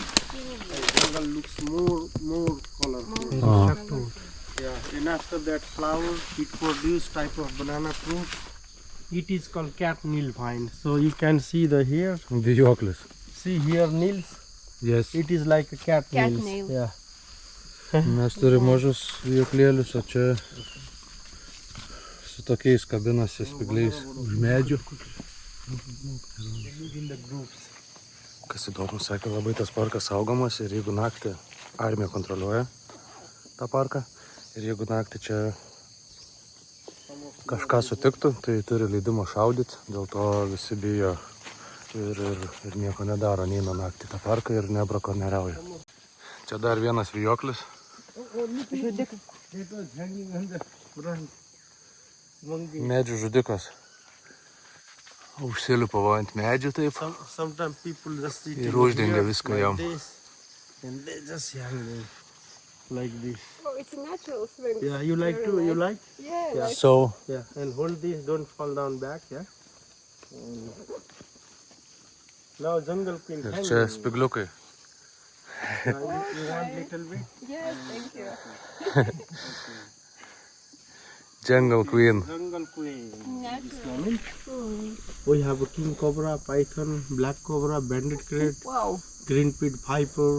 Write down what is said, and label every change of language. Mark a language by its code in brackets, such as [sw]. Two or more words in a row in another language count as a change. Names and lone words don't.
[en] And jungle looks more colorful. a. Yeah, and after that flower, it produce type of banana fruit. It is called cat nail vine. So you can see the here. [lt] Vijoklis. [en] See here nails. Yes. It is like a cat, Cat nails. nail. Yeah. [lt] Mes turime mažus vijoklėlius, o čia su tokiais kabinasi spigliais už medžių. [en] In the groups. [lt] Kas įdomu, sakė, labai tas parkas saugomas ir jeigu naktį armija kontroliuoja tą parką ir jeigu naktį čia kažką sutiktų, tai turi leidimą šaudyti, dėl to visi bijo ir nieko nedaro, neina naktį tą parką ir nebrakonieriauja. Čia dar vienas vijoklis. [en] It was hanging on the front. Monkey. [lt] Medžių žudikas. Užsilipa ant medžių taip. [en] Sometimes people just sit [lt] Ir [en] in [lt] uždengia [en] here [lt] viską [en] like [lt] jam. [en] this, and they just hang there like this. Oh, it's a natural swing. Yeah, you like Very to? You nice. like? Yeah. Yeah. Like, So, Yeah, and hold this, don't fall down back, yeah? And now jungle queen [lt] ir [en] hang. [lt] čia spigliukai. [en] You want little bit? yes, thank you. Jungle Queen. Jungle queen. Natural. We have a king cobra, python, black cobra, bandit crate, Wow. green pit viper,